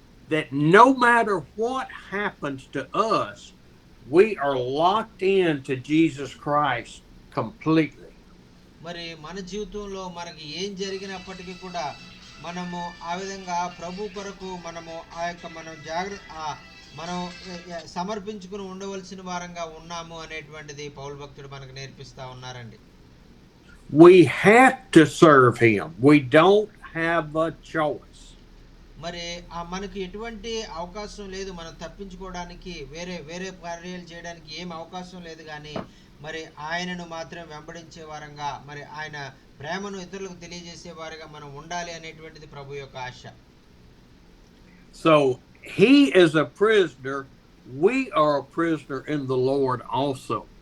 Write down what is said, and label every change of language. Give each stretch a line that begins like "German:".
English: That no matter what happens to us, we are locked into Jesus Christ completely.
Telugu: మరి మన జీవితంలో మనకి ఏం జరిగినప్పటికీ కూడా మనము ఆ విధంగా ప్రభు కొరకు మనము ఆ యొక్క మనం మనం సమర్పించుకుని ఉండవలసిన వారంగా ఉన్నాము అనేటువంటిది పౌలు భక్తుడు మనకు నేర్పిస్తా ఉన్నారండి.
English: We have to serve him. We don't have a choice.
Telugu: మరి మనకి ఎటువంటి అవకాశం లేదు, మనం తప్పించుకోవడానికి వేరే వేరే కార్యాలు చేయడానికి ఏం అవకాశం లేదు. కానీ మరి ఆయనను మాత్రం వెంబడించే వారంగా మరి ఆయన ప్రేమను ఇతరులకు తెలియజేసే వారిగా మనం ఉండాలి అనేటువంటిది ప్రభు యొక్క ఆశ.
English: So he is a prisoner. We are a prisoner in the Lord also.